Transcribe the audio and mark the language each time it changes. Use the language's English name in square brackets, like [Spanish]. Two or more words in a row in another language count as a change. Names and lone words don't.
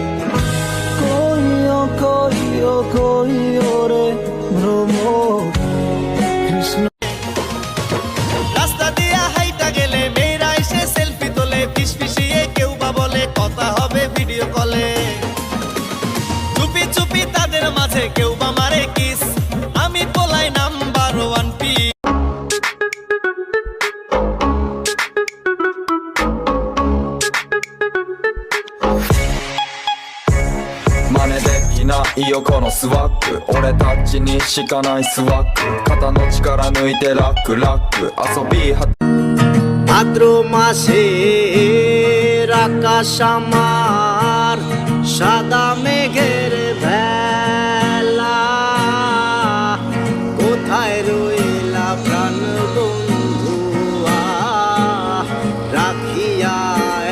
[Bangla] রাস্তা দিয়া হাইটা গেলে মেয়েরা এসে সেলফি তোলে, ফিসফিসিয়ে কেউ বা বলে কথা হবে ভিডিও কলে। চুপি চুপি তাদের মাঝে কেউ বা মারে কিস, আমি পোলাই নাম্বার 1 পি। [Japanese] 真似できないよこのスワッグ、俺たちにしかないスワッグ、肩の力抜いてラックラック遊びは [Bangla] ভাদ্র মাসের আকাশ আমার সাদা মেঘের ভেলা, কোথায় রইলা প্রাণ বন্ধুয়া রাখিয়া